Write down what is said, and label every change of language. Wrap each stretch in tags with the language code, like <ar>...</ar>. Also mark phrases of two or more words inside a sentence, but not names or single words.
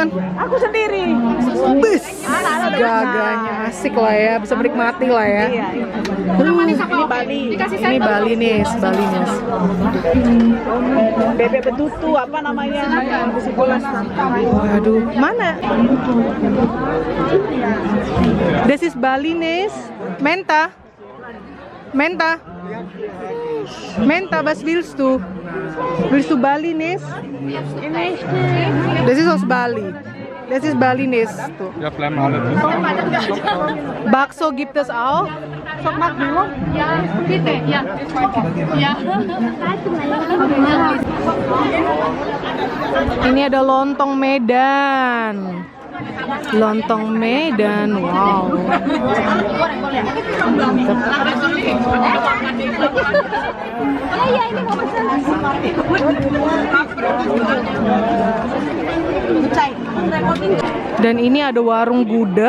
<id>Aku sendiri. Bus. Gaganya asik lah ya, bisa menikmati lah ya. Iya. Ini Bali. Ini Balinese. Bebek betutu apa namanya? Waduh, mana?</id> <en>This is Balinese.</en> <de>Menta, was willst du? Willst du Balinese? Das ist aus Bali. Das ist Balinese. Tuh. Ja, bleiben alle. Bakso gibt es auch. Ja, bitte, ja. Ja.</de> <id>Ini ada lontong Medan. Wow. Dan ini ada warung gudeg.</id>